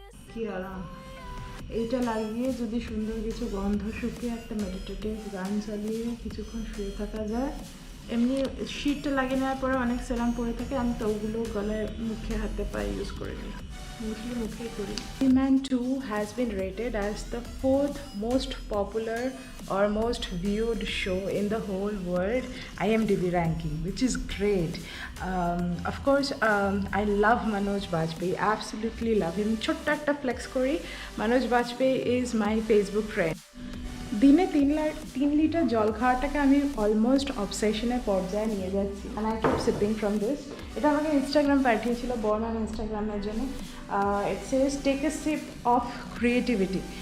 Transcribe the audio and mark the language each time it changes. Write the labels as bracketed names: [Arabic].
[Bangla] কি আরাম! এইটা লাগিয়ে যদি সুন্দর কিছু গন্ধ শুকিয়ে একটা মেডিটেটিভ গান চালিয়ে কিছুক্ষণ শুয়ে থাকা যায়। এমনি শীতটা লাগিয়ে নেওয়ার পরে অনেক সেরাম পরে থাকে, আমি তো ওগুলো গলায়, মুখে, হাতে পায়ে ইউজ করে নিই, মোস্টলি মুখেই করি। [English] Man 2 has been rated as the 4th most popular or most viewed show in the whole world IMDb ranking, which is great. Of course, I love Manoj Bajpayee, absolutely love him. [Bangla] Chotta ekta flex kori, [English] Manoj Bajpayee is my Facebook friend. [Bangla] দিনে 3 litre জল খাওয়াটাকে আমি almost অবসেশনের পর্যায়ে নিয়ে যাচ্ছি, [English] And I keep sipping from this. [Bangla] এটা আমাকে Instagram পাঠিয়েছিল, বর্ণার ইনস্টাগ্রামের জন্য। [English] It says take a sip of creativity.